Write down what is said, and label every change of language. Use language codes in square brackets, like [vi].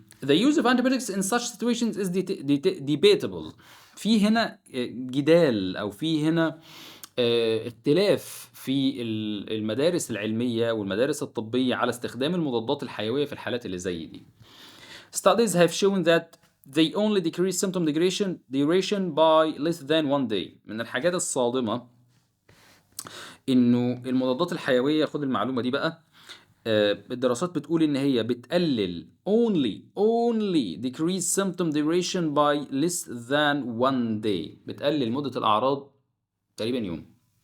[en] The use of antibiotics in such situations is debatable. [ar] في هنا جدال او في هنا اختلاف في المدارس العلمية والمدارس الطبية على استخدام المضادات الحيوية في الحالات اللي زي دي. [en] Studies have shown that they only decrease symptom duration by less than 1 day. [ar] من الحاجات الصادمة انه المضادات الحيوية، خد المعلومة دي بقى، الدراسات بتقول ان هي بتقلل [en] only decrease symptom duration by less than 1 day، [ar] بتقلل مدة الأعراض تقريبا يوم.